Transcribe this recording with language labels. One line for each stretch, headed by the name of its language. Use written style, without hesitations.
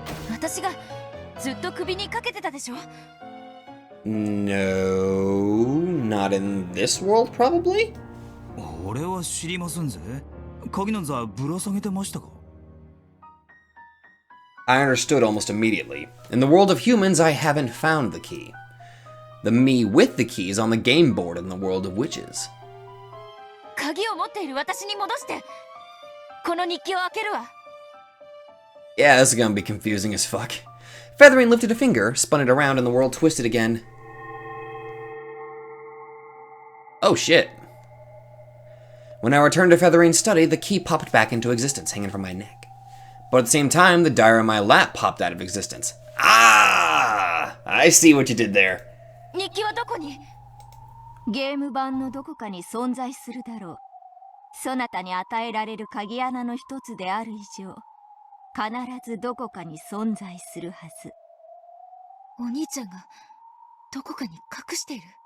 Japanese: 私がずっと首にかけてたでしょ。
English: No, not in this world, probably?
Japanese: 俺は知りませんぜ。鍵なんざぶら下げてましたか？
English: I understood almost immediately. In the world of humans, I haven't found the key. The me with the key is on the game board in the world of witches.
Japanese: 鍵を持っている私に戻して。この日記を開けるわ。
English: Yeah, this is gonna be confusing as fuck. Featherine lifted a finger, spun it around, and the world twisted again. Oh shit. When I returned to Featherine's study, the key popped back into existence, hanging from my neck. But at the same time, the diary on my lap popped out of existence. Ah! I see what you did there.
Japanese: 日記はどこに？ゲーム版のどこかに存在するだろう。そなたに与えられる鍵穴の一つである以上、必ずどこかに存在するはず。お兄ちゃんがどこかに隠している。